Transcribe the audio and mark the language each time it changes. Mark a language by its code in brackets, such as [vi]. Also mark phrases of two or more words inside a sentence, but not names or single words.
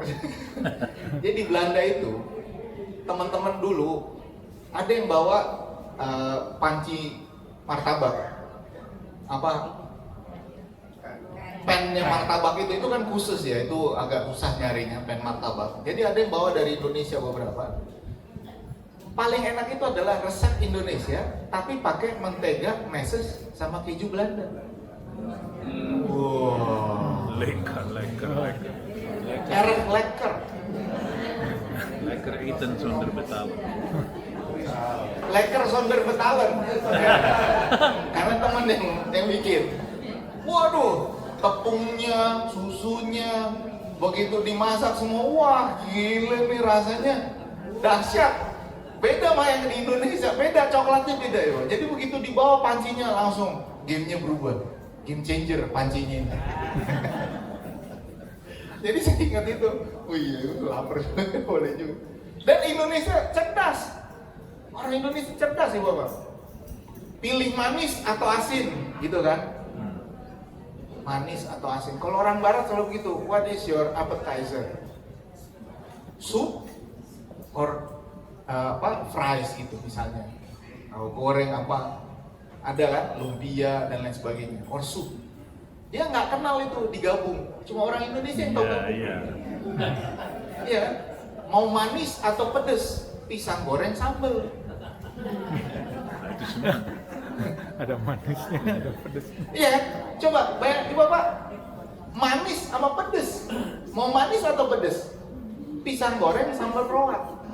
[id] Jadi di Belanda itu teman-teman dulu ada yang bawa panci martabak, apa pennya martabak itu kan khusus ya, itu agak susah nyarinya pen martabak. Jadi ada yang bawa dari Indonesia beberapa. Paling enak itu adalah resep Indonesia, tapi pakai mentega, meses, sama keju Belanda. Wow. [nl] Lekker. Erg lekker. Lekker eten zonder betalen. Lekker zonder betalen. [id] Karena teman yang bikin. Waduh, tepungnya, susunya, begitu dimasak semua, wah gila nih rasanya dahsyat. Beda sama yang di Indonesia, beda, coklatnya beda ya. Jadi begitu dibawa pancinya langsung gamenya berubah, [en] game changer [id] pancinya ini. Jadi saya ingat itu, oh iya itu lapar juga, boleh juga. Dan Indonesia cerdas, orang Indonesia cerdas ya Bapak. Pilih manis atau asin, gitu kan? Manis atau asin. Kalau orang Barat selalu begitu, [en] what is your appetizer? Soup or fries [id] gitu misalnya, atau goreng apa, ada kan, lumpia dan lain sebagainya, [en] or soup. [id] Dia nggak kenal itu digabung, cuma orang Indonesia yang tahu gabung. Iya kan, mau manis atau pedes, pisang goreng sambal. Nah, itu semua ada manisnya, ada pedesnya. Iya, coba bayangin Bapak, manis sama pedes, mau manis atau pedes, pisang goreng sambal roat.